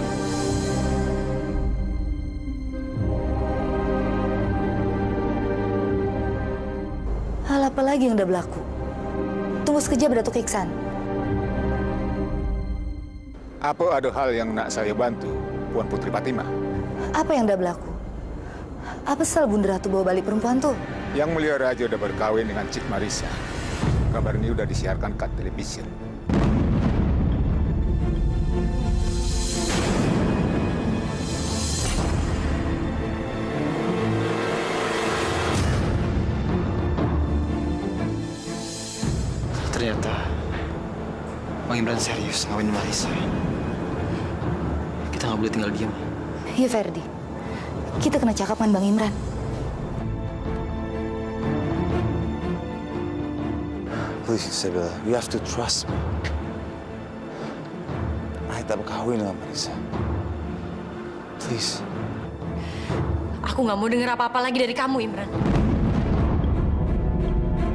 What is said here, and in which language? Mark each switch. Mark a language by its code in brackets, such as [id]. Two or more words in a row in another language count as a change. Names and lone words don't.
[ms] Hal apa lagi yang udah berlaku? Tunggu sekejap, Datuk Iksan. Apa ada hal yang nak saya bantu, Puan Putri Fatimah? Apa yang udah berlaku? Apa sel Bunda Ratu bawa balik perempuan tuh? Yang Mulia Raja udah berkawin dengan Cik Marisa. Kabar ini udah disiarkan ke televisi. [id] Ternyata Bang Imran serius ngawin Marisa. Kita nggak boleh tinggal diam. Iya, Ferdi. [ms] Kita kena cakap dengan Bang Imran. [en] Please, Isabella, you have to trust me. [ms] Ayah tak berkahwin dengan Marisa. [en] Please. [id] Aku nggak mau dengar apa-apa lagi dari kamu, Imran.